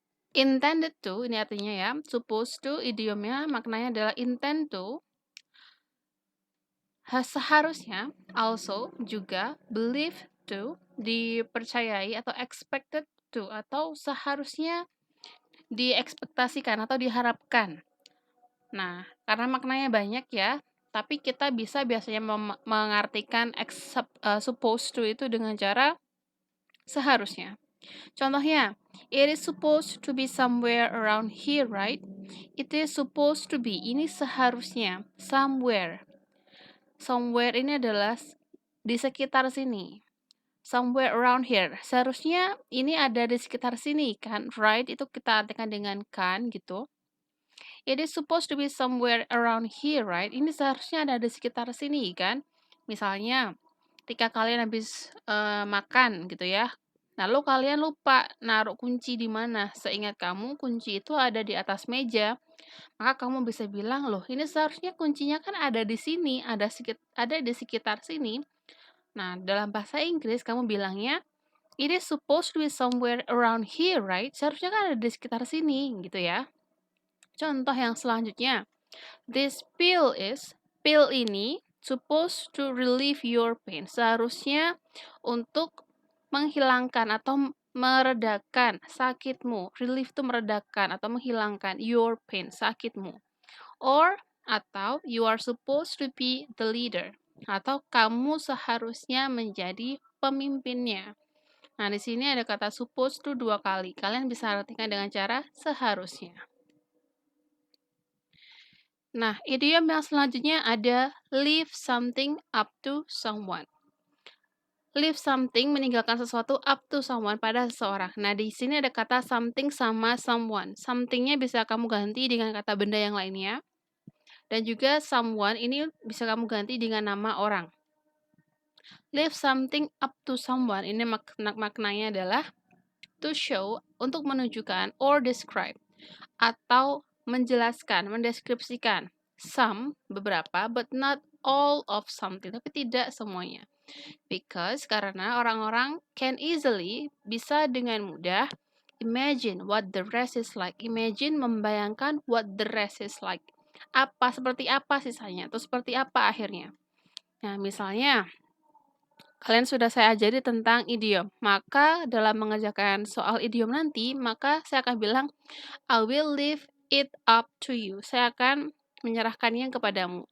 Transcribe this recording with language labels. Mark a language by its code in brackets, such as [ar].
[id] Intended to, ini artinya ya, supposed to idiomnya maknanya adalah intend to, seharusnya, also, juga, believe to, dipercayai atau expected to, atau seharusnya diekspektasikan atau diharapkan. Nah, karena maknanya banyak ya, tapi kita bisa biasanya mengartikan supposed to itu dengan cara seharusnya. Contohnya, [en] it is supposed to be somewhere around here, right? It is supposed to be, [id] ini seharusnya, [en] somewhere. [id] Somewhere ini adalah di sekitar sini. [en] Somewhere around here. [id] Seharusnya ini ada di sekitar sini kan, right? Itu kita artikan dengan kan gitu. [en] It is supposed to be somewhere around here, right? [id] Ini seharusnya ada di sekitar sini kan. Misalnya, ketika kalian habis makan gitu ya, lalu kalian lupa naruh kunci di mana. Seingat kamu, kunci itu ada di atas meja. Maka kamu bisa bilang, loh ini seharusnya kuncinya kan ada di sini, ada di sekitar sini. Nah, dalam bahasa Inggris kamu bilangnya, [en] it is supposed to be somewhere around here, right? [id] Seharusnya kan ada di sekitar sini, gitu ya. Contoh yang selanjutnya, [en] this pill [id] ini supposed to relieve your pain. Seharusnya untuk menghilangkan atau meredakan sakitmu. Relief itu meredakan atau menghilangkan [en] your pain, [id] sakitmu. [en] Or, [id] atau [en] you are supposed to be the leader. [id] Atau kamu seharusnya menjadi pemimpinnya. Nah, di sini ada kata supposed to 2 kali. Kalian bisa artikan dengan cara seharusnya. Nah, idiom yang selanjutnya ada leave something up to someone. [en] Leave something, [id] meninggalkan sesuatu, [en] up to someone, [id] pada seseorang. Nah, di sini ada kata something sama someone. Something-nya bisa kamu ganti dengan kata benda yang lainnya. Dan juga someone ini bisa kamu ganti dengan nama orang. [en] Leave something up to someone, [id] ini maknanya adalah [en] to show, [id] untuk menunjukkan, [en] or describe, [id] atau menjelaskan, mendeskripsikan. [en] Some, [id] beberapa, [en] but not all of something, [id] tapi tidak semuanya. [en] Because, [id] karena orang-orang [en] can easily, [id] bisa dengan mudah, [en] imagine what the rest is like. Imagine, [id] membayangkan [en] what the rest is like. [id] Seperti apa sisanya, atau seperti apa akhirnya. Nah, misalnya, kalian sudah saya ajari tentang idiom. Maka dalam mengerjakan soal idiom nanti, maka saya akan bilang, [en] I will leave it up to you. [id] Saya akan menyerahkannya kepadamu.